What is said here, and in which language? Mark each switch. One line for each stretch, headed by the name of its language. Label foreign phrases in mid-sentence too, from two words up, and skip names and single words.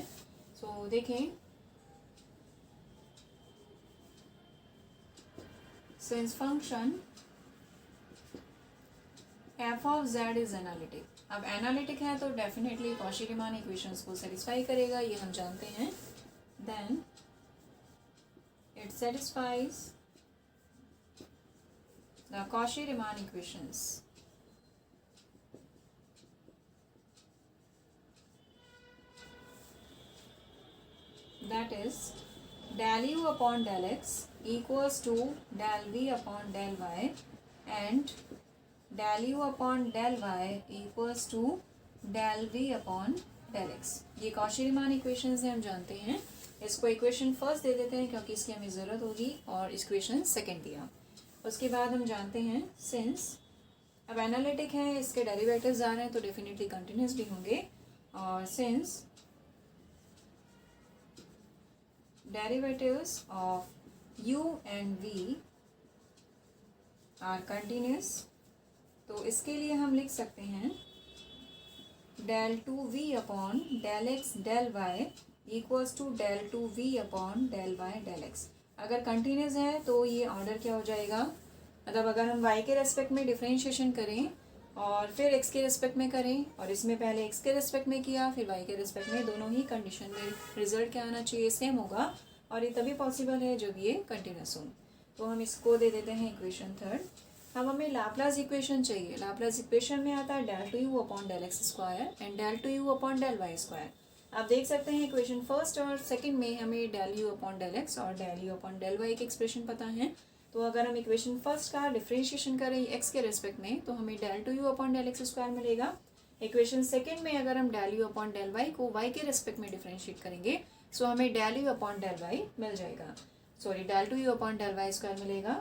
Hindi: सो देखें,
English: since function f of z is analytic,
Hindi: अब एनालिटिक है तो
English: definitely Cauchy-Riemann equations
Hindi: को सेटिस्फाई करेगा, ये हम जानते हैं।
English: then it satisfies the Cauchy-Riemann equations. That is del u upon del x equals to del v upon del y and del u upon del y equals to del v upon del x।
Hindi: ये
English: Cauchy-Riemann equations
Hindi: हैं, हम जानते हैं। इसको
English: equation first
Hindi: दे देते हैं क्योंकि इसकी हमें ज़रूरत होगी, और
English: equation second
Hindi: दिया। उसके बाद हम जानते हैं सिंस अब एनालिटिक है, इसके डेरिवेटिव्स आ रहे हैं तो
English: definitely continuous
Hindi: भी होंगे, और
English: since derivatives of u and v are continuous,
Hindi: तो इसके लिए हम लिख सकते हैं
English: del 2v upon del x del y equals to del 2v upon del y del x.
Hindi: अगर कंटिन्यूस है तो ये ऑर्डर क्या हो जाएगा, मतलब अगर हम y के रेस्पेक्ट में डिफ्रेंशिएशन करें और फिर x के रेस्पेक्ट में करें, और इसमें पहले x के रेस्पेक्ट में किया फिर y के रेस्पेक्ट में, दोनों ही कंडीशन में रिजल्ट क्या आना चाहिए, सेम होगा, और ये तभी पॉसिबल है जब ये कंटिन्यूस हो। तो हम इसको दे देते हैं
English: equation third.
Hindi: अब हमें
English: Laplace equation
Hindi: चाहिए।
English: Laplace equation
Hindi: में आता है
English: del 2 u upon del x square and del 2 u upon del y square.
Hindi: आप देख सकते हैं
English: equation first
Hindi: और सेकंड में हमें
English: del u upon del x
Hindi: और
English: del u upon del y
Hindi: की एक्सप्रेशन पता है। तो अगर हम
English: equation first
Hindi: का डिफ्रेंशिएशन करें एक्स के रेस्पेक्ट में तो हमें
English: del 2 u upon del x square
Hindi: मिलेगा।
English: equation second
Hindi: में अगर हम
English: del u upon del y
Hindi: को वाई के रेस्पेक्ट में डिफ्रेंशिएट करेंगे सो हमें
English: del u upon del y
Hindi: मिल जाएगा,
English: sorry del 2 u upon del y square
Hindi: मिलेगा।